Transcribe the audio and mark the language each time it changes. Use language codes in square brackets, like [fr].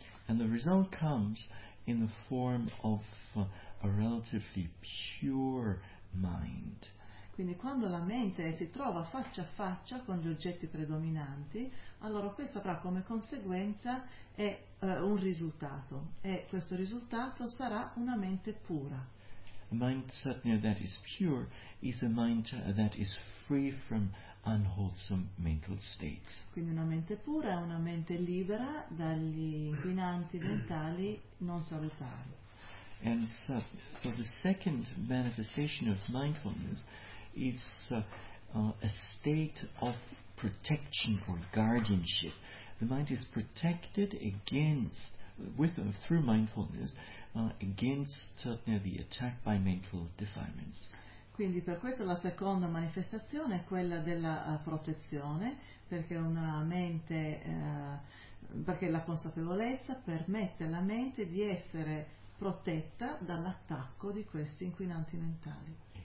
[en] And the result comes in the form of a relatively pure mind. [it] Quindi quando la mente si trova faccia a faccia con gli oggetti predominanti, allora questo avrà come conseguenza è un risultato, e questo risultato sarà una mente pura. [en] A mind that is pure is a mind that is free from unwholesome mental states. [it] Quindi una mente pura è una mente libera dagli inquinanti mentali non salutari. [en] And so the second manifestation of mindfulness is a state of protection or guardianship. The mind is protected against, through mindfulness, against the attack by mental defilements. [it] Quindi per questo la seconda manifestazione è quella della protezione, perché una mente, perché la consapevolezza permette alla mente di essere protetta dall'attacco di questi inquinanti mentali.